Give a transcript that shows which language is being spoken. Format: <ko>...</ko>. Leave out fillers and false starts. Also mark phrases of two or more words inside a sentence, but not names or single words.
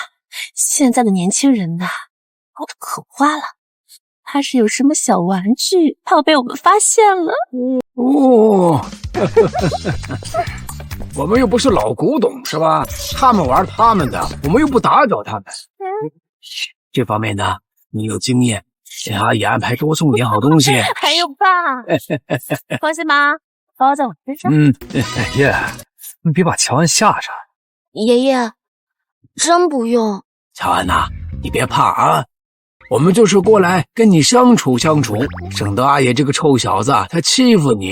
<zh>現在的年輕人吶，搞得可花了。他是有什麼小玩具，怕被我們發現了。我們又不是老古董，是吧？他們玩他們的，我們又不打擾他們。這方面呢，你有經驗，請阿姨安排多送點好東西。還有爸，放心吧，包在我身上。爺爺，你別把喬安嚇着。爺爺，真不用。喬安吶，你別怕啊，我們就是過來跟你相處相處，省得阿爺這個臭小子他欺負你。</zh>